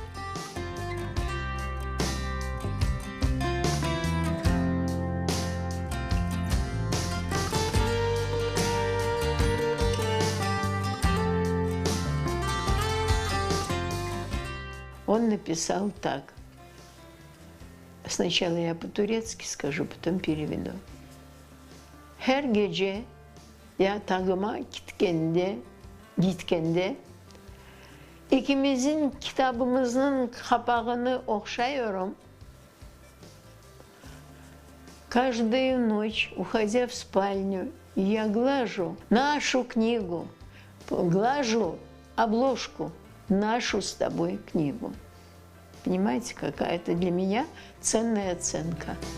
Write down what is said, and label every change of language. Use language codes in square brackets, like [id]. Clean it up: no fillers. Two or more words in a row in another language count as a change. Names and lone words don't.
[ru] Он написал так. Сначала я по-турецки скажу, потом переведу. [tr] Her gece yatağıma gitgende ikimizin kitabımızın kapağını okşuyorum. [ru] Каждую ночь, уходя в спальню, я глажу нашу книгу, глажу обложку, нашу с тобой книгу. Понимаете, какая это для меня ценная оценка.